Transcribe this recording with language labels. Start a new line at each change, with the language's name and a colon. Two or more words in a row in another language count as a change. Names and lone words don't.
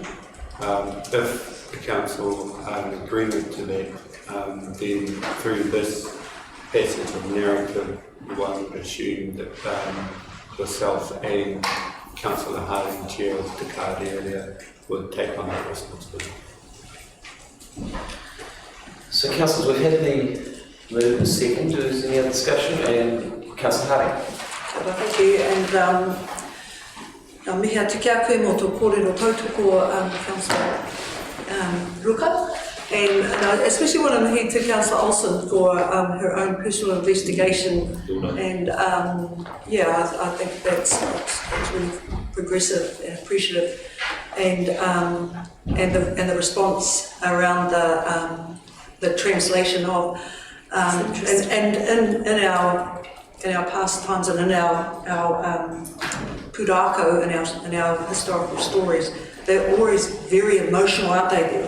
English: If the council are in agreement to that, then through this passage of narrative, one would assume that yourself and Councillor Harding, Chair of Te Kārearea, would take on that responsibility. So, councillors, we've had the move and second. Is there any other discussion? And Councillor Harding. Thank you. And
Māori: mihi atu kia koe mō tō kōrero tautoko,
English: Councillor Ruka. And I especially want to mihi to Councillor Olsen for her own personal investigation. And I think that's really progressive and appreciative. And the response around the translation of and in our past times and in our pūrākau and our historical stories, they're always very emotional, aren't they?